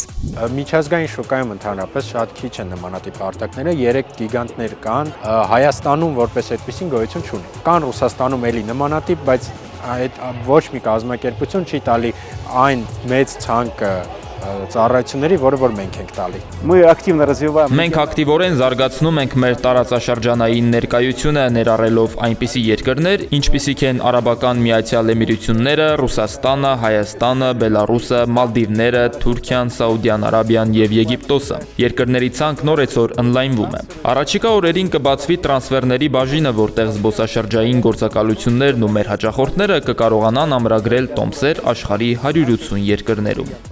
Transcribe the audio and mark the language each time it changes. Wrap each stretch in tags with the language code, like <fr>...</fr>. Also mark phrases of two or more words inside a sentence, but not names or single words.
<hy>Միջազգային շուկայում ընդհանրապես շատ քիչ են նմանատիպ հարթակները, 3 գիգանտներ կան, Հայաստանում որպես այդպեսին գոյություն չունի։ Կան Ռուսաստանում էլի նմանատիպ, բայց այդ ոչ մի կազմակերպություն չի տալի այն մեծ ցանկը ծառայությունների, որը որ մենք ենք տալի։</hy> <ru>Мы активно развиваем.</ru> <hy>Մենք ակտիվորեն զարգացնում ենք մեր տարածաշրջանային ներկայությունը, ներառելով այնպիսի երկրներ, ինչպիսիք են Արաբական Միացյալ Էմիրությունները, Ռուսաստանը, Հայաստանը, Բելարուսը, Մալդիվները, Թուրքիան, Սաուդյան Արաբիան եւ Եգիպտոսը։ Երկրների ցանկն օրեցօր ընդլայնվում է։ Առաջիկա օրերին կբացվի տրանսֆերների բաժինը, որտեղ զբոսաշրջային գործակալություններն ու մեր հաճախորդները կկարողանան ամրագրել տոմսեր աշխարհի 180 երկրներում։</hy>